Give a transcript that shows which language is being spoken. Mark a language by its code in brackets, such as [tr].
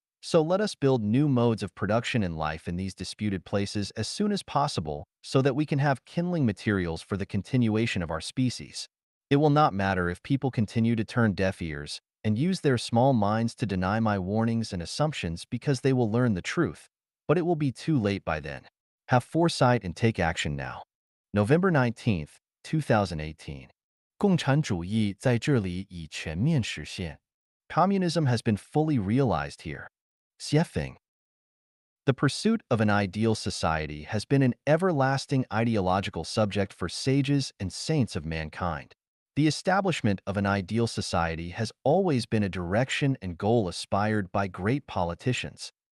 [en] So let us build new modes of production and life in these disputed places as soon as possible so that we can have kindling materials for the continuation of our species. It will not matter if people continue to turn deaf ears and use their small minds to deny my warnings and assumptions because they will learn the truth, but it will be too late by then. Have foresight and take action now. November 19th, 2018. [zh] 共产主义在这里已全面实现. [en] Communism has been fully realized here. Xiefeng. The pursuit of an ideal society has been an everlasting ideological subject for sages and saints of mankind. The establishment of an ideal society has always been a direction and goal aspired by great politicians.